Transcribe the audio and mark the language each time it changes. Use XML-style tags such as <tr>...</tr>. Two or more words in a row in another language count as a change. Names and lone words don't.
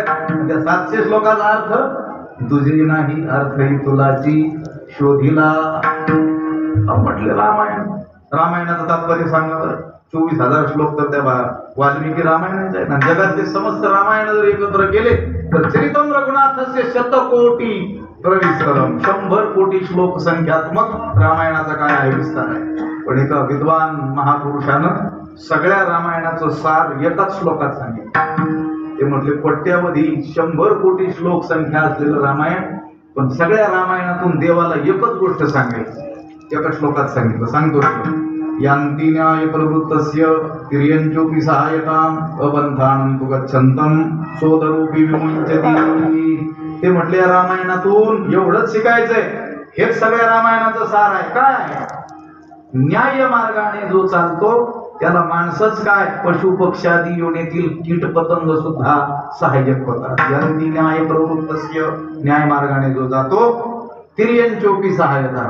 <mr>त्या 700 श्लोकाचा अर्थ तुझे नाही, अर्थ ही तुलाची शोधिला. म्हटले रामायण, रामायणाचं तात्पर्य सांगा बरं. 24,000 श्लोक तर त्या वाल्मिकी रामायणाचे आहेत. जगातले समस्त रामायण जर एकत्र केले तर</mr> <sa>चरितम रघुनाथस्य शतकोटी प्रविस्तरम,</sa> <mr>100 कोटी श्लोक संख्यात्मक रामायणाचा काय आहे, विस्तार आहे. पण एका विद्वान महापुरुषानं सगळ्या रामायणाचं सार एकाच श्लोकात सांगितलं. ते म्हटले पट्ट्यामध्ये 100 कोटी श्लोक संख्या असलेलं रामायण, पण सगळ्या रामायणातून देवाला एकच गोष्ट सांगायची, एका श्लोकात सांगितलं.</mr> <sa>सांगतो यांती न्याय प्रवृत्तस्य तिर्यंचोपि सहायताम अबंधानं तु गच्छन्तम सोदरूपी विमुच्यति.</sa> <mr>ते म्हटले रामायणातून एवढंच शिकायचंय. हेच सगळ्या रामायणाचं सार आहे. काय आहे? न्याय मार्गाने जो चालतो त्याला माणसंच काय, पशु पक्षादी योनीतील कीट पतंग सुद्धा सहाय्यक होतात.</mr> <sa>यांती न्याय प्रवृत्तस्य,</sa> <mr>न्याय मार्गाने जो जातो,</mr> <sa>तिर्यंचोपि सहायता.</sa>